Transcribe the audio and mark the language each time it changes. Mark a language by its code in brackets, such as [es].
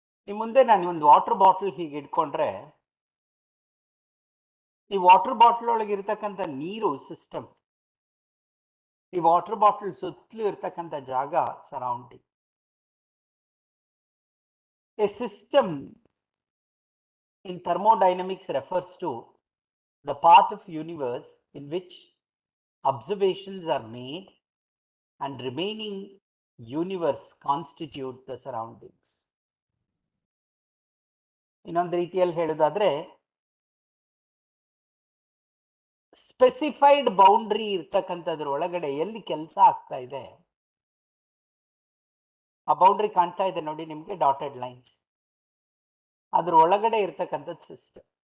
[kn] ಈ ಮುಂದೆ ನಾನು ಒಂದು ವಾಟರ್ ಬಾಟಲ್ ಹೀಗೆ ಇಟ್ಕೊಂಡ್ರೆ ಈ ವಾಟರ್ ಬಾಟಲ್ ಒಳಗೆ ಇರ್ತಕ್ಕಂಥ ನೀರು ಸಿಸ್ಟಮ್, ಈ ವಾಟರ್ ಬಾಟಲ್ ಸುತ್ತಲೂ ಇರ್ತಕ್ಕಂಥ ಜಾಗ surrounding. [en] A system in thermodynamics refers to the part of universe in which observations are made and remaining universe constitute the surroundings. [kn] ಇನ್ನೊಂದು ರೀತಿಯಲ್ಲಿ ಹೇಳೋದಾದ್ರೆ ಸ್ಪೆಸಿಫೈಡ್ ಬೌಂಡ್ರಿ ಇರ್ತಕ್ಕಂಥದ್ರ ಒಳಗಡೆ ಎಲ್ಲಿ ಕೆಲಸ ಆಗ್ತಾ ಇದೆ, ಆ ಬೌಂಡ್ರಿ ಕಾಣ್ತಾ ಇದೆ ನೋಡಿ ನಿಮ್ಗೆ, ಡಾಟೆಡ್ ಲೈನ್ಸ್, ಅದ್ರ ಒಳಗಡೆ ಇರ್ತಕ್ಕಂಥದ್ದು ಸಿಸ್ಟಮ್.